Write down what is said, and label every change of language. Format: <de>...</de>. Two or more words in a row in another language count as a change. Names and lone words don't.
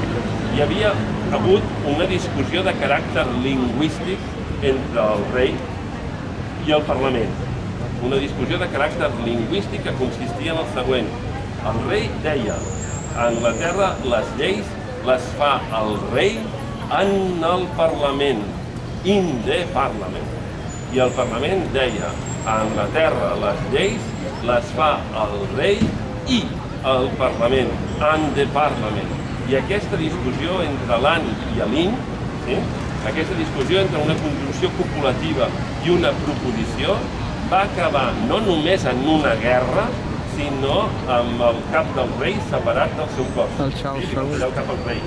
<ca>Hi havia hagut una discussió de caràcter lingüístic entre el rei i el Parlament. Una discussió de caràcter lingüístic que consistia en el següent. El rei deia, a Anglaterra les lleis les fa el rei en el Parlament,</ca> <en>in the Parliament.</en> <ca>I el Parlament deia, a Anglaterra les lleis les fa el rei i el Parlament,</ca> <en>and the Parliament.</en> <ca>I aquesta discussió entre l'an i l'in, aquesta discussió entre una conjunció copulativa i una proposició, va acabar no només en una guerra, sinó amb el cap del rei separat del seu cos. El cap al rei.</ca>